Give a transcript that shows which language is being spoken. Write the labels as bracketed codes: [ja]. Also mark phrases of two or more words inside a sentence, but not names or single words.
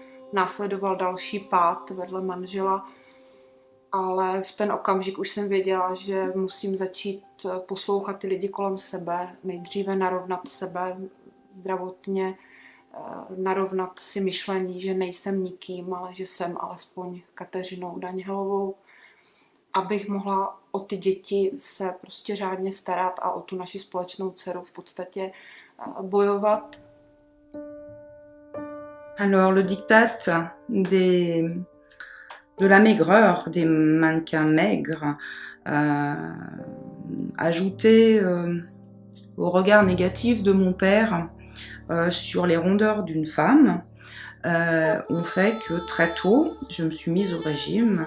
[cs] následoval další pád vedle manžela, ale v ten okamžik už jsem věděla, že musím začít poslouchat ty lidi kolem sebe, nejdříve narovnat sebe zdravotně, narovnat si myšlení, že nejsem nikým, ale že jsem alespoň Kateřinou Daňhelovou, abych mohla o ty děti se prostě řádně starat a o tu naši společnou dceru v podstatě bojovat. [fr] Alors le diktat de la maigreur des mannequins maigres, ajouté au regard négatif de mon père sur les rondeurs d'une femme, ont fait que très tôt, je me suis mise au régime.